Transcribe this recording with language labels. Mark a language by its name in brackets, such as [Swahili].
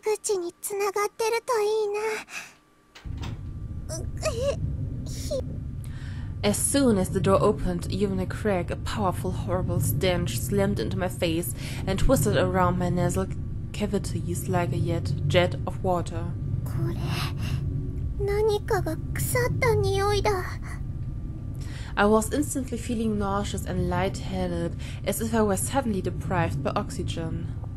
[Japanese] 出口につながってるといいな。 [English] As soon as the door opened, even a crack, a powerful, horrible stench slammed into my face and twisted around my nasal cavities like a jet of water. [Japanese] これ何かが腐った匂いだ。 [English] I was instantly feeling nauseous and lightheaded, as if I were suddenly deprived by oxygen.